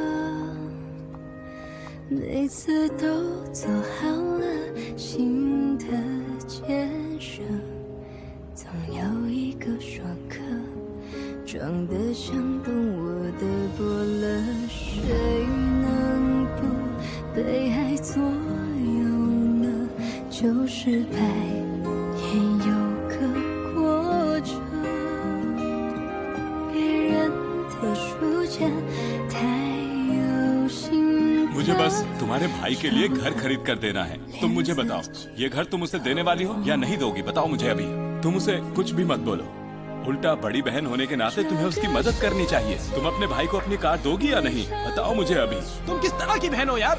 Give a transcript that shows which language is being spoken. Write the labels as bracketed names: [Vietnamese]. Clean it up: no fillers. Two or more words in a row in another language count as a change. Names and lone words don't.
[Chinese] 每次都做好了新的建设，总有一个说客，装得像懂我的伯乐，谁能不被爱左右呢？旧失败也有个过程，别人的书签太有心。 [Hindi] मुझे बस तुम्हारे भाई के लिए घर खरीद कर देना है। तुम मुझे बताओ, ये घर तुम उसे देने वाली हो या नहीं दोगी? बताओ मुझे अभी। तुम उसे कुछ भी मत बोलो। उल्टा बड़ी बहन होने के नाते तुम्हें उसकी मदद करनी चाहिए। तुम अपने भाई को अपनी कार दोगी या नहीं? बताओ मुझे अभी। तुम किस तरह की बहन हो यार?